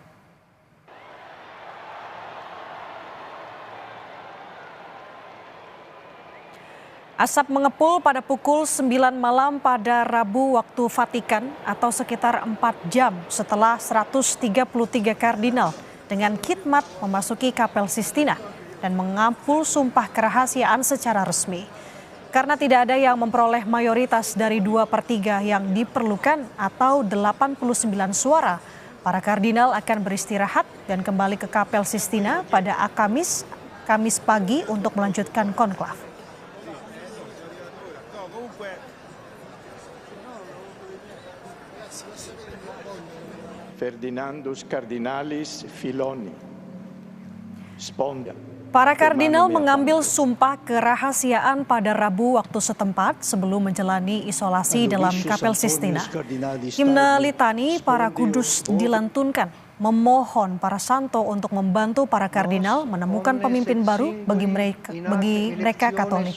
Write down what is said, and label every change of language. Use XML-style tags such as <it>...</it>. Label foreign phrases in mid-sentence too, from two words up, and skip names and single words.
<id>Asap mengepul pada pukul 9 malam pada Rabu waktu Vatikan atau sekitar 4 jam setelah 133 kardinal dengan khidmat memasuki Kapel Sistina dan mengambil sumpah kerahasiaan secara resmi. Karena tidak ada yang memperoleh mayoritas dari 2/3 yang diperlukan atau 89 suara, para kardinal akan beristirahat dan kembali ke Kapel Sistina pada Kamis pagi untuk melanjutkan konklav.</id> <la>Ferdinandus Cardinalis Filoni. Sponda.</la> <id>Para kardinal mengambil sumpah kerahasiaan pada Rabu waktu setempat sebelum menjalani isolasi dalam Kapel Sistina. Himne litani para kudus dilantunkan, memohon para santo untuk membantu para kardinal menemukan pemimpin baru bagi mereka Katolik.</id>